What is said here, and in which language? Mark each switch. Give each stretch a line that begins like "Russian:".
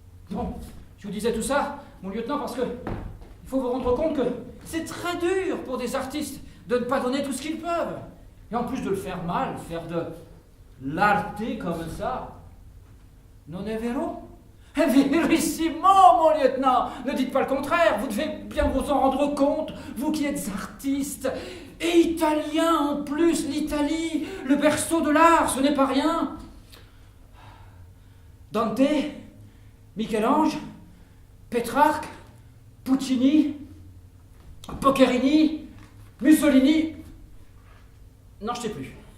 French: Bon, je vous disais tout ça, mon lieutenant, parce que il faut vous rendre compte que c'est très dur pour des artistes de ne pas donner tout ce qu'ils peuvent. Et en plus de le faire mal, faire de l'arte comme ça.
Italian: Non è vero? È verissimo,
French: mon lieutenant! Ne dites pas le contraire, vous devez bien vous en rendre compte, vous qui êtes artiste. Et italien en plus, l'Italie, le berceau de l'art, ce n'est pas rien. Dante, Michel-Ange, Pétrarque, Puccini, Boccherini, Mussolini. Non, je ne sais plus.